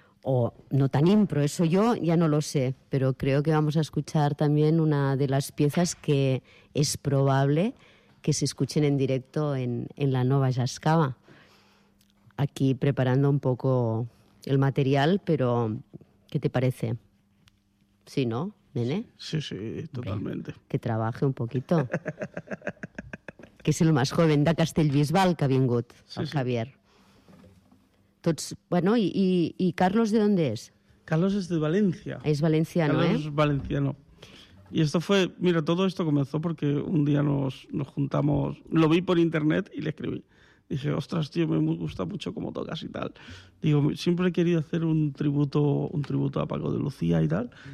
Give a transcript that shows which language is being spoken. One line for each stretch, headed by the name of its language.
Spanish: o no tan impro, eso yo ya no lo sé, pero creo que vamos a escuchar también una de las piezas que es probable que se escuchen en directo en la Nova Jazzcava. Aquí preparando un poco el material, pero ¿qué te parece? ¿Sí, no, Nene? Sí, totalmente. Bien, que trabaje un poquito.
Catalan: Que és el més jove de Castellbisbal que ha vingut, sí, el Javier.
Spanish: Sí. Tots, bueno, i Carlos, ¿de dónde es? Carlos es de Valencia. Es valenciano, Carlos, ¿eh? Carlos es valenciano. Y esto fue, mira, todo esto comenzó porque un día nos juntamos, lo vi por internet y le escribí. Dije, ostras, tío, me gusta mucho cómo tocas y tal. Digo, siempre he querido hacer un tributo a Paco de Lucía y tal.